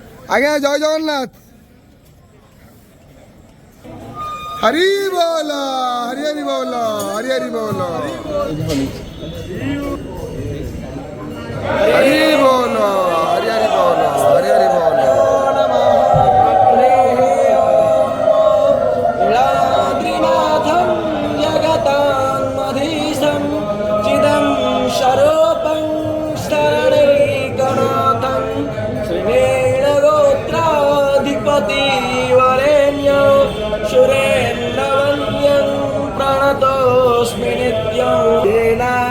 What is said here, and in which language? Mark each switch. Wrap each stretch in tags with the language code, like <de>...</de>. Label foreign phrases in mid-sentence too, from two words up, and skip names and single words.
<bn>আগে জয় জগন্নাথ। হরি বল, হরি হরি বল, হরি হরি বল, হরি বল, হরি হরি বল, হরি হরি বল।</bn> <sa>शरोपं शरणैकनाथं श्रीनीलगोत्राधिपति वरेण्य सुरेन्द्रवन्द्यं प्रणतोऽस्मि नित्यं तेन</sa>